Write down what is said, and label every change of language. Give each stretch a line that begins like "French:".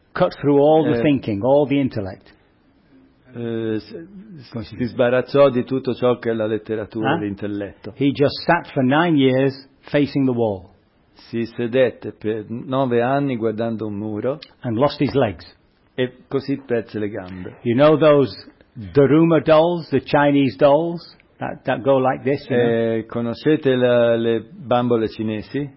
English: Cut through all the thinking, all the intellect.
Italian: Si sbarazzò di tutto ciò che è la letteratura, l'intelletto.
English: He just sat for 9 years facing the wall.
Italian: Si sedette per 9 anni guardando un muro.
English: And lost his legs.
Italian: E così perse le gambe.
English: You know those Daruma dolls, the Chinese dolls that go like this.
Italian: Conoscete le bambole cinesi?